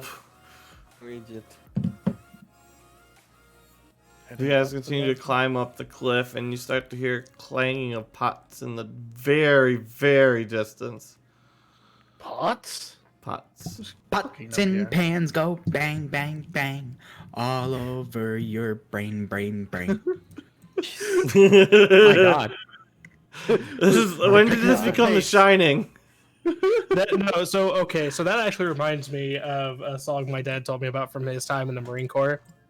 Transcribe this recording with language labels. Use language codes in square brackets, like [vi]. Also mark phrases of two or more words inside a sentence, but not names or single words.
[en] Egypt. You guys continue to climb up the cliff, and you start to hear clanging of pots in the very, very distance. Pots? Pots. Pots up and here. pans go bang, bang, bang, all over your brain, brain, brain. My God. When did this become The Shining? So that actually reminds me of a song my dad told me about from his time in the Marine Corps.